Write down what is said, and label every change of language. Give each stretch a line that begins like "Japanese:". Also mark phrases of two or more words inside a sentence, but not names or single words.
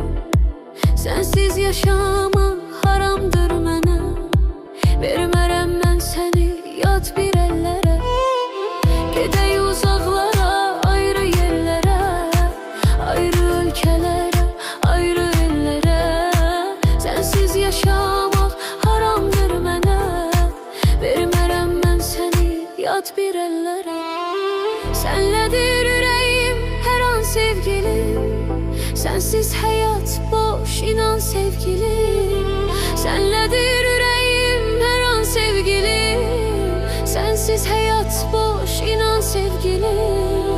Turkish: Sensiz yaşamak haramdır mənə.
Azerbaijani: Vermərəm mən səni yad bir ellere.
Turkish: Gedek uzaklara, ayrı yerlere, ayrı ülkelere, ayrı ellere. Sensiz yaşamak haramdır mənə.
Azerbaijani: Vermərəm mən səni yad bir ellere.
Turkish: Senledir yüreğim her an sevgilim. Sensiz hayat boş inan sevgilim. Senledir yüreğim her an sevgilim. Sensiz hayat boş inan sevgilim.